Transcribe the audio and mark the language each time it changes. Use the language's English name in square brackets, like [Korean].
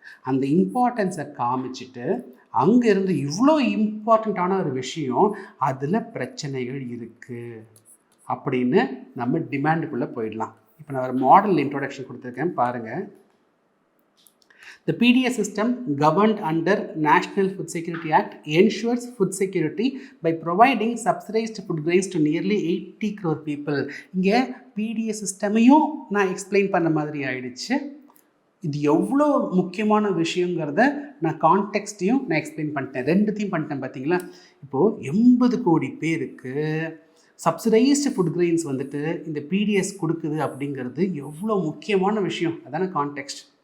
[Tamil] அந்த இம்பார்ட்டன்ஸை காமிச்சிட்டு அங்கேருந்து இவ்வளோ இம்பார்ட்டண்ட்டான ஒரு விஷயம், அதில் பிரச்சனைகள் இருக்குது அப்படின்னு நம்ம டிமாண்டுக்குள்ளே போயிடலாம். இப்போ நான் ஒரு மாடல் இன்ட்ரோடக்ஷன் கொடுத்துருக்கேன் பாருங்கள். [English] The PDS system governed under National Food Security Act ensures food security by providing subsidized food grains to nearly 80 crore people. [Tamil] இங்கே PDS சிஸ்டமையும் நான் எக்ஸ்பிளைன் பண்ண மாதிரி ஆயிடுச்சு. இது எவ்வளோ முக்கியமான விஷயங்கிறத நான் கான்டெக்ஸ்ட்டையும் நான் எக்ஸ்பிளைன் பண்ணிட்டேன். ரெண்டுத்தையும் பண்ணிட்டேன் பார்த்தீங்களா? இப்போது 80 கோடி பேருக்கு சப்சிடைஸ்டு ஃபுட் கிரெயின்ஸ் வந்துட்டு இந்த பிடிஎஸ் கொடுக்குது அப்படிங்கிறது எவ்வளோ முக்கியமான விஷயம். அதான கான்டெக்ஸ்ட்.